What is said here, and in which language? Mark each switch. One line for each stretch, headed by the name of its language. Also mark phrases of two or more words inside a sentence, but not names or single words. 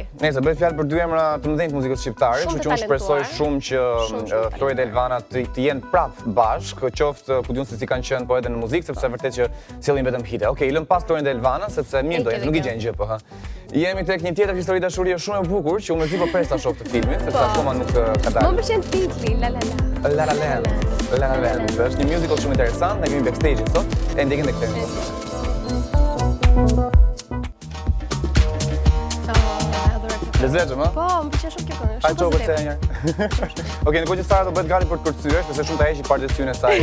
Albanian: Nëse bëj fjalë për dy emra të mëdhenj të muzikës shqiptare, kështu që unë shpresoj shumë që Flori dhe Elvana të jenë prapë bashkë, qoftë ku diun se si kanë qenë po edhe në muzikë, sepse vërtet që sjellin vetëm hite. Okej, lëm pas Florin dhe Elvana sepse mirë do jetë, nuk i gjen gjë po, ha. Jemi tek një tjetër histori dashurie shumë e bukur që unë mezi po presa shoh të filmin, sepse akoma nuk ka dalë. Më pëlqen titulli La La Land. La La Land. La La Land. Është një musical shumë interesant, ne kemi backstage sot, e ndjekim tek tema. Lezvetshëm, ha? Po, më pëlqen shumë kjo këngë. Hajde çopë se një. Okej, në kohë që Sara do bëhet gati për të kërcyer, sepse shumë ta heqi partecion e saj.